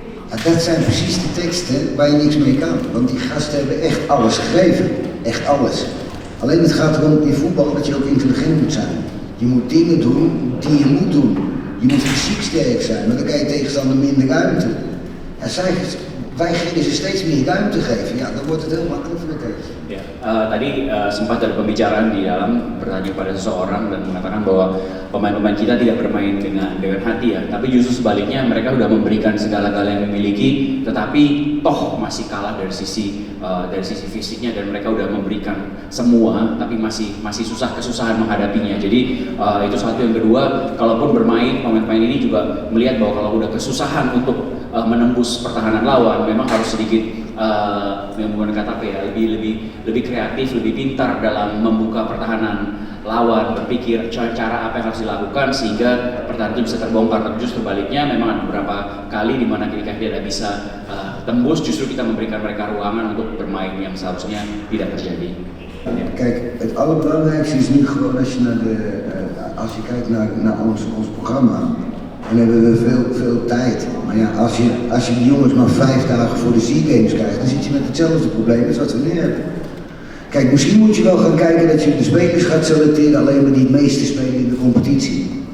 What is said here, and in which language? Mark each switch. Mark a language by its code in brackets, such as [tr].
[nl] Ja, dat zijn precies de teksten waar je niks mee kan. Want die gasten hebben echt alles gegeven. Echt alles. Alleen het gaat erom in voetbal dat je ook intelligent moet zijn. Je moet dingen doen die je moet doen. Je moet fysiek sterk zijn, maar dan kan je tegenstander minder ruimte. Ja, wij gingen ze steeds meer ruimte geven, ja, dan wordt het heel makkelijk voor de tegenstander. [id] Ya, tadi sempat ada pembicaraan di dalam bertanya pada seseorang dan mengatakan bahwa pemain-pemain kita tidak bermain dengan hati ya, tapi justru sebaliknya mereka sudah memberikan segala-gala yang memiliki, tetapi toh masih kalah dari sisi fisiknya dan mereka sudah memberikan semua, tapi masih kesusahan menghadapinya. Jadi itu satu. Yang kedua, kalaupun bermain pemain-pemain ini juga melihat bahwa kalau sudah kesusahan untuk menembus pertahanan lawan, memang harus sedikit menggunakan kata apa ya, lebih kreatif, lebih pintar dalam membuka pertahanan lawan, berpikir cara apa yang harus dilakukan sehingga pertahanan itu bisa terbongkar. Tapi justru baliknya memang ada beberapa kali di mana ketika dia tidak bisa tembus, justru kita memberikan mereka ruangan untuk bermain yang seharusnya tidak terjadi. [nl] Kijk, het allerbelangrijkste is nu gewoon als je kijkt naar ons programma, dan hebben we veel tijd. Maar ja, als je die jongens maar 5 dagen voor de SEA Games krijgt, dan zit je met hetzelfde probleem als wat we nu hebben. Kijk, misschien moet je wel gaan kijken dat je de spelers gaat selecteren alleen maar die het meeste spelen in de competitie.